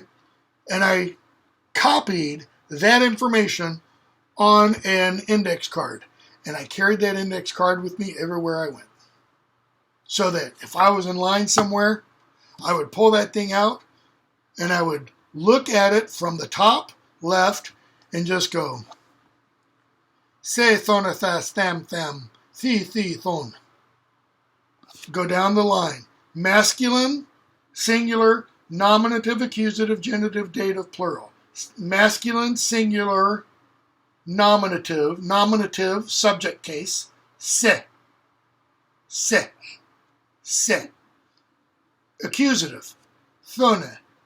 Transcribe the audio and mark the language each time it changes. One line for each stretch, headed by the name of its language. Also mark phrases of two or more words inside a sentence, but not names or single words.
English: And I copied that information on an index card. And I carried that index card with me everywhere I went. So that if I was in line somewhere, I would pull that thing out and I would look at it from the top left and just go,
Old English: se thona thas tham tham, thi thon.
English: Go down the line. Masculine, singular, nominative, accusative, genitive, dative, plural. Masculine, singular, nominative, subject case, se. Accusative, thona.